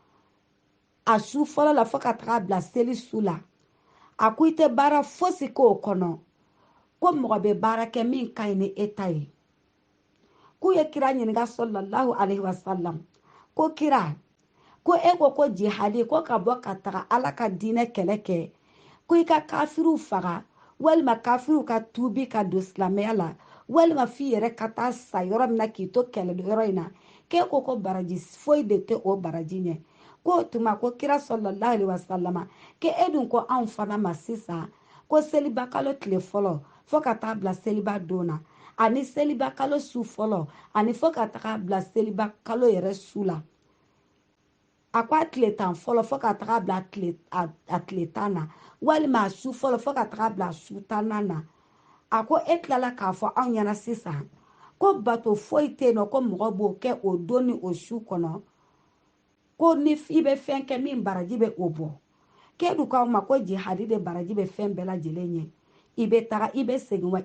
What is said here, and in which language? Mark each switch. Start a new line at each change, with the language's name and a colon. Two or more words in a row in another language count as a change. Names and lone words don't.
Bambara: a su fɔlɔ la fo ka taga bila seli su la a ko i tɛ baara fosi k'o kɔnɔ ko mɔgɔ bɛ baara kɛ min ka ɲi ni e ta ye k'u ye kira ɲininka
Arabic: صلى الله عليه وسلم
Bambara: ko kira ko e ko jihadi ko ka bɔ ka taga ala ka diinɛ kɛlɛ kɛ ko i ka kafiriw faga walima kafiriw ka tuubi ka don silamɛya la walima f'i yɛrɛ ka taa sa yɔrɔ min na k'i to kɛlɛ yɔrɔ in na k'e ko baraji foyi de tɛ o baraji ɲɛ ko tuma ko kira
Arabic: صلى الله عليه وسلم
Bambara: ke e dun ko anw fana ma sisan ko seliba kalo tile fɔlɔ fo ka taa bila seliba don na ani seliba kalo su fɔlɔ ani fo ka taga bila seliba kalo yɛrɛ su la a ko a tile tan fɔlɔ fo ka taga bila a tile tan na walima a su fɔlɔ fo ka taga bila a su tan na a ko e tilala k'a fɔ anw ɲɛna sisan ko bato foyi tɛ yen nɔ ko mɔgɔ b'o kɛ o don ni o su kɔnɔ ko ni i bɛ fɛn kɛ min baraji bɛ o bɔ k'e dun k'aw ma ko jihadi de baraji bɛ fɛn bɛɛ lajɛlen ɲɛ i bɛ taga i bɛ segin wa